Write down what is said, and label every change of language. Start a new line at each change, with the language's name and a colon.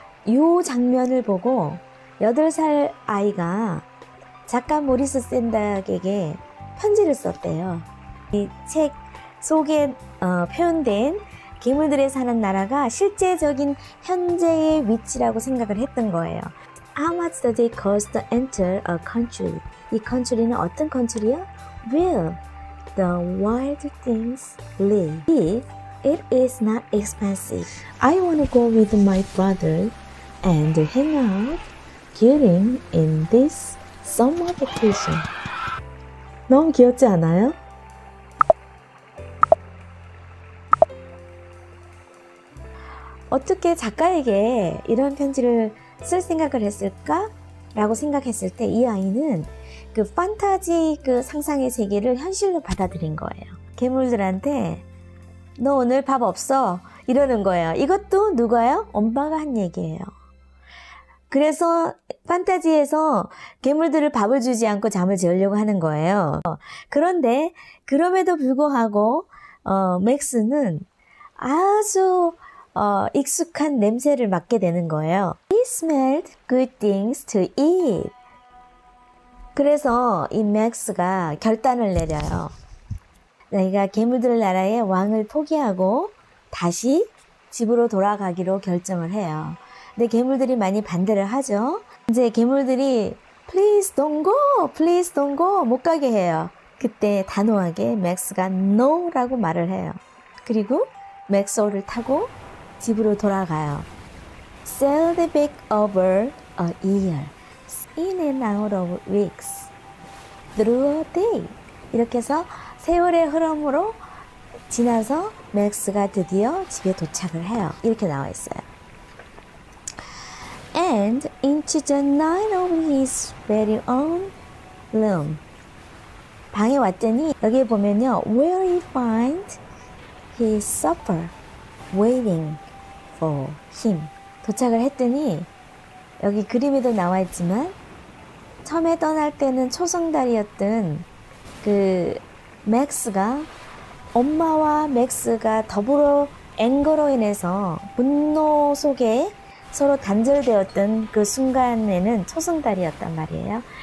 Korean: 요 장면을 보고 8살 아이가 작가 모리스 샌닥에게 편지를 썼대요. 이 책 속에 표현된 괴물들이 사는 나라가 실제적인 현재의 위치라고 생각을 했던 거예요.
English: How much does it cost to enter a country?
Korean: 이 country는 어떤 country야?
English: Where the wild things live. If it is not expensive, I want to go with my brother and hang out during in this summer vacation.
Korean: 너무 귀엽지 않아요? 어떻게 작가에게 이런 편지를 쓸 생각을 했을까? 라고 생각했을 때 이 아이는 그 판타지 그 상상의 세계를 현실로 받아들인 거예요. 괴물들한테 너 오늘 밥 없어? 이러는 거예요. 이것도 누가요? 엄마가 한 얘기예요. 그래서 판타지에서 괴물들을 밥을 주지 않고 잠을 재우려고 하는 거예요. 그런데 그럼에도 불구하고 맥스는 아주 익숙한 냄새를 맡게 되는 거예요.
English: He smelled good things to eat.
Korean: 그래서 이 맥스가 결단을 내려요. 자기가 괴물들 나라의 왕을 포기하고 다시 집으로 돌아가기로 결정을 해요. 근데 괴물들이 많이 반대를 하죠. 이제 괴물들이 Please don't go, please don't go 못 가게 해요. 그때 단호하게 맥스가 No라고 말을 해요. 그리고 맥스호를 타고 집으로 돌아가요.
English: Sailed back over a year, in and out of weeks, through a day.
Korean: 이렇게 해서 세월의 흐름으로 지나서 맥스가 드디어 집에 도착을 해요. 이렇게 나와 있어요.
English: And into the night of his very own room. 방에 왔더니 여기 보면요, where he find his supper waiting for him.
Korean: 도착을 했더니 여기 그림에도 나와 있지만 처음에 떠날 때는 초승달이었던 그 맥스가 엄마와 맥스가 더불어 앵거로 인해서 분노 속에 서로 단절되었던 그 순간에는 초승달이었단 말이에요.